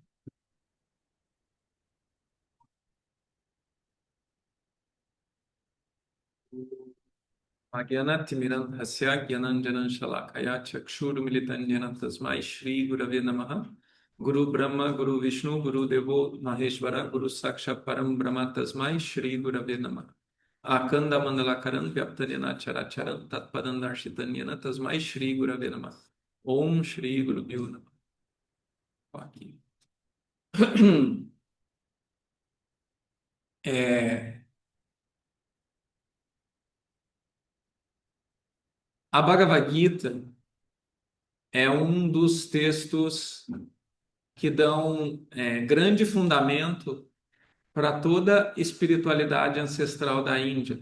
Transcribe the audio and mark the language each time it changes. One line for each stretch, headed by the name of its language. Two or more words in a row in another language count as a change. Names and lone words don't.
Sanskrit: अज्ञानतिमिरान्धस्य ज्ञानाञ्जन शलाकया चक्षुरुन्मीलितं येन तस्मै श्री गुरवे नमः. गुरु ब्रह्मा गुरु विष्णु गुरु देवो महेश्वरः गुरु साक्षात् परं ब्रह्म तस्मै श्री गुरवे नमः. अखण्ड मण्डलाकारं व्याप्तं येन चराचरम् तत्पदं दर्शितं येन तस्मै श्री गुरवे नमः. ॐ श्री गुरु नमः.
Portuguese: Aqui. É, a Bhagavad Gita é um dos textos que dão grande fundamento para toda a espiritualidade ancestral da Índia.